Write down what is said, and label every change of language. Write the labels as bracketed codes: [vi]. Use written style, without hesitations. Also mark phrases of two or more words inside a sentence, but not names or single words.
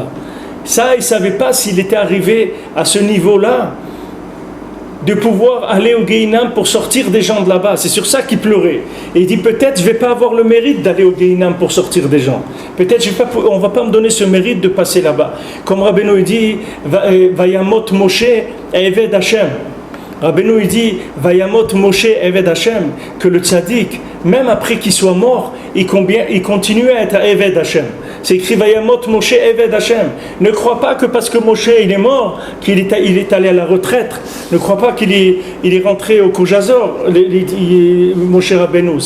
[fr] Ça il savait pas s'il était arrivé à ce niveau-là de pouvoir aller au Gehinam pour sortir des gens de là-bas. C'est sur ça qu'il pleurait. Et il dit, peut-être je ne vais pas avoir le mérite d'aller au Gehinam pour sortir des gens. Peut-être on ne va pas me donner ce mérite de passer là-bas. Comme Rabbeinu dit, [he] וימת משה עבד השם. [fr] Rabbeinu dit, [he] וימת משה עבד השם, [fr] que le tzaddik, même après qu'il soit mort, il continue à être [he] עבד השם. [fr] C'est écrit [he] וימת משה עבד השם. [fr] Ne crois pas que parce que Moshe il est mort, qu'il est allé à la retraite. Ne crois pas qu'il est rentré au Koujazor, Moshe Rabbeinu.